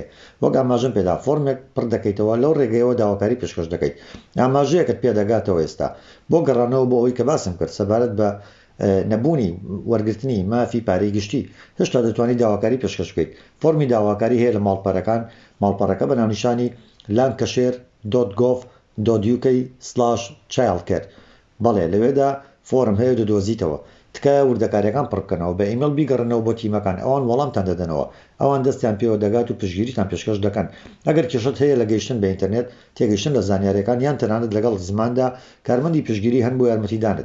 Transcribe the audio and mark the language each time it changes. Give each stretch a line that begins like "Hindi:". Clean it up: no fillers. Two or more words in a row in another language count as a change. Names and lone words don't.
Central Kurdish: وەک ئاماژەم پێدا فۆرمێک پڕ دەکەیتەوە، لەو ڕێگەیەوە داواکاری پێشکەش دەکەیت. ئاماژەیەکت پێدەگاتەوە ئێستا بۆ گەڕانەوە بۆ ئەوەی کە باسم کرد سەبارەت بە نەبوونی وەرگرتنی مافی پارەی گشتی. هێشتا دەتوانیت داواکاری پێشکەش بکەیت. فۆرمی داواکاری هەیە لە ماڵپەرەکان. ماڵپەرەکە بە ناونیشانی lancashire.gov.uk/childcare. بەڵێ لەوێدا فۆرم هەیە و دەدۆزیتەوە. تکایە وردەکاریەکان پڕ بکەنەوە، بە ئیمەیل بیگەڕنەوە بۆ تیمەکان، ئەوان وەڵامتان دەدەنەوە. ئەوان دەستیان پێوە دەگات و پشتگیریتان پێشکەش دەکەن. ئەگەر کێشەت هەیە لە گەیشتن بە ئینتەرنێت، تێگەیشتن لە زانیاریەکان یان تەنانەت لەگەڵ زماندا کارمەندی پشتگیری هەن بۆ یارمەتیدانت.